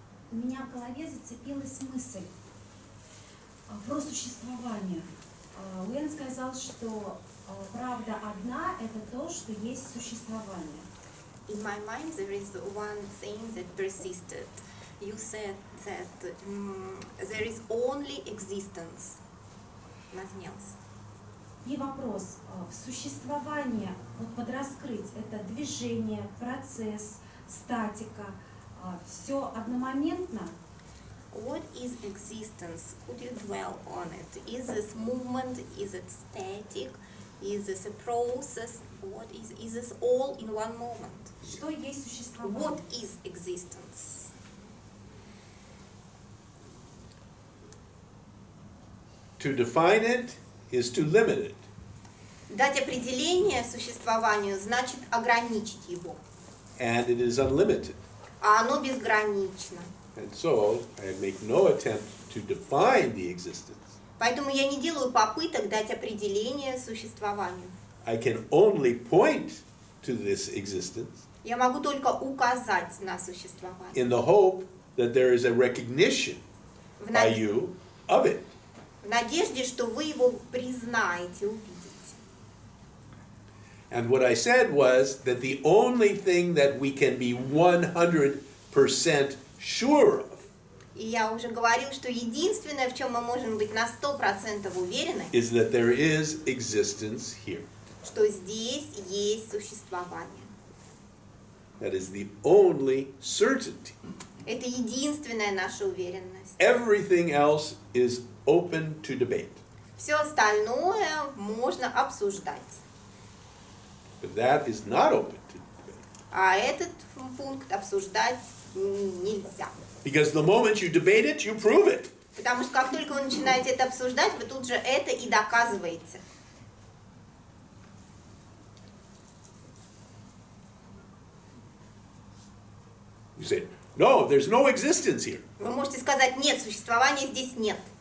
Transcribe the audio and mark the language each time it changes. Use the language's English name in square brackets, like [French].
[Russian] У меня в голове зацепилась мысль про существование. Уэн сказал, что правда одна – это то, что есть существование. [English] In my mind there is one thing that persisted. You said that there is only existence, nothing else. [Russian] И вопрос, в существование, вот подраскрыть, это движение, процесс, статика, все одномоментно? [English] What is existence? Could you dwell on it? Is this movement? Is it static? Is this a process? What is this all in one moment? [Russian] Что есть существование? [English] What is existence? To define it is to limit it. [Russian] Дать определение существованию значит ограничить его, [English] And it is unlimited. [Russian] а оно безгранично. [English] And so I make no attempt to define the existence. [Russian] Поэтому я не делаю попыток дать определение существованию. [English] I can only point to this existence [Russian] Я могу только указать на существование. [English] in the hope that there is a recognition [Russian] В [English] by [Russian] над- [English] you of it. [Russian] в надежде, что вы его признаете, увидите. [English] And what I said was that the only thing that we can be 100% sure of [Russian] И я уже говорил, что единственное, в чем мы можем быть на 100% уверены, [English] is that there is existence here. [Russian] что здесь есть существование. [English] That is the only certainty. [Russian] Это единственная наша уверенность. [English] Everything else is open to debate. [Russian] Все остальное можно обсуждать. [English] But that is not open to debate. [Russian] А этот пункт обсуждать нельзя. [English] Because the moment you debate it, you prove it. [Russian] Потому что как только вы начинаете это обсуждать, вы тут же это и доказываете. [English] You say, no, there's no existence here. [Russian] Вы можете сказать, нет, существования здесь нет.